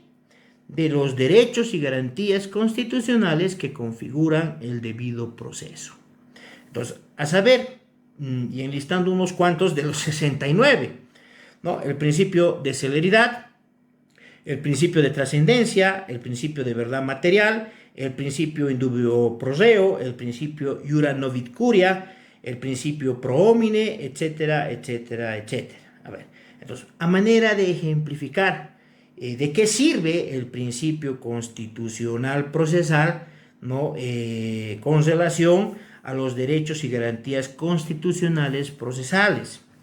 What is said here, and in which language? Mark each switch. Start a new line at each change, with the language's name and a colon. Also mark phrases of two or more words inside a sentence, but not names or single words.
Spanish: De los derechos y garantías constitucionales que configuran el debido proceso. Entonces, a saber, y enlistando unos cuantos de los 69, ¿no?, el principio de celeridad, el principio de trascendencia, el principio de verdad material, el principio
Latin: in dubio pro reo,
Spanish: el principio
Latin: iura novit curia,
Spanish: el principio
Latin: pro homine,
Spanish: etcétera, etcétera, etcétera. A ver, entonces, a manera de ejemplificar de qué sirve el principio constitucional procesal, ¿no?, con relación a los derechos y garantías constitucionales procesales.